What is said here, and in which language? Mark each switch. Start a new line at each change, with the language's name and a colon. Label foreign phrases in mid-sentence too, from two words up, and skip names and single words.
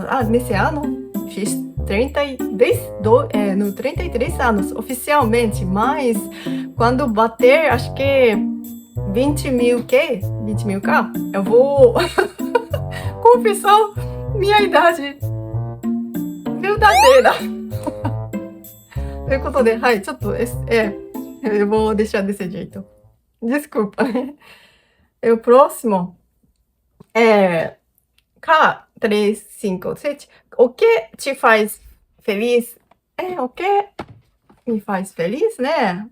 Portuguese: Nesse ano, fiz 33 anos, oficialmente. Mas, quando bater, acho que 20 mil K, eu vou confessar minha idade verdadeira.
Japanese: ということで、はい、ちょっと、
Portuguese: eu vou deixar desse jeito. Desculpa. O próximo é K357. O que te faz feliz? O que me faz feliz, né?